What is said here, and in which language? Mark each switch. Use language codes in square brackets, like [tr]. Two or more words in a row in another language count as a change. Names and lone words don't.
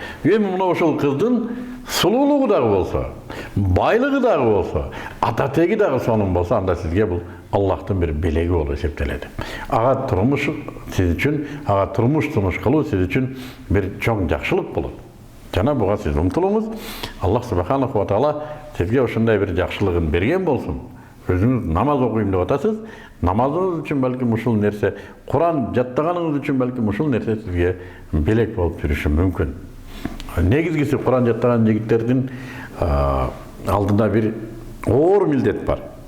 [ky] Эми мына ушул кыздын сулуулугу дагы болсо, байлыгы дагы болсо, ата теги дагы сонун болсо, анда сизге бул Аллахтын бир белеги болуп эсептелет. Ага турмуш сиз үчүн, ага турмуш кылуу сиз үчүн бир чоң жакшылык болот. Жана буга сиз умтулуңуз. [ar] الله سبحانه وتعالى [ky] сизге ошондой бир жакшылыгын берген болсун. Өзүңүз намаз окуйм деп атасыз. Намазыңыз үчүн балким ушул нерсе, Куран жаттаганыңыз үчүн балким ушул нерсе сизге белек болуп жүрүшү мүмкүн. Негизгиси, Куран жаттаган жигиттердин алдында бир оор милдет бар.